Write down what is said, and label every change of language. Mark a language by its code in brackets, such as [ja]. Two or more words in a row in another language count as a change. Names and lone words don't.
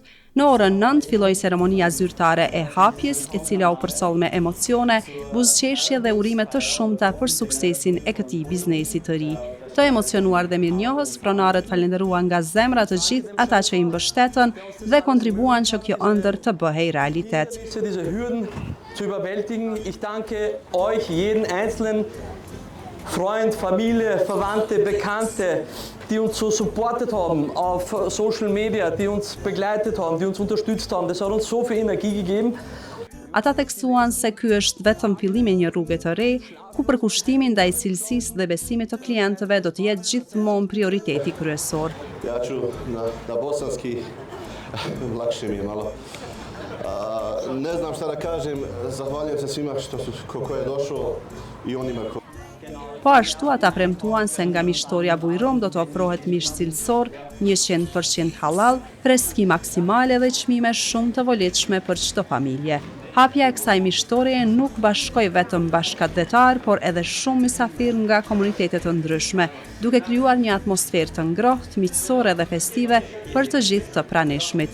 [sq] Në orën 9 filloi ceremonia zyrtare e hapjes, e cila u përsoll me emocione, buzëqeshje dhe urime të shumta për suksesin e këtij biznesi të ri. Të emocionuar dhe mirënjohës, pronarët falenderuan nga zemra të gjithë ata që i mbështetën dhe kontribuan që kjo ëndër të bëhej realitet. [de] Zu überwältigen. Ich danke euch, jeden einzelnen Freund, Familie, Verwandte, Bekannte, die uns so supportet haben auf [en] Social Media, [de] die uns begleitet haben, die uns unterstützt haben. Das hat uns so viel Energie gegeben. [sq] Ata theksuan se ky është vetëm fillimi i një rruge të re, ku përkushtimi ndaj cilësisë dhe besimit të klientëve do të jetë gjithmonë prioriteti kryesor. [bs] Ja ću na bosanski, lakše mi je malo. Ne znam šta da kažem, zahvaljujem se svima ko je došao I onima ko... [sq] Po ashtu ata premtuan se nga Mishtoria Bujrum do të ofrohet mish cilësor, 100% halal, freski maksimale dhe çmime shumë të volitshme për çdo familje. Hapja e kësaj mishtorie nuk bashkoi vetëm bashkëdhetar, por edhe shumë mysafir nga komunitete të ndryshme, duke krijuar një atmosferë të ngrohtë, miqësore dhe festive për të gjithë të pranishmit.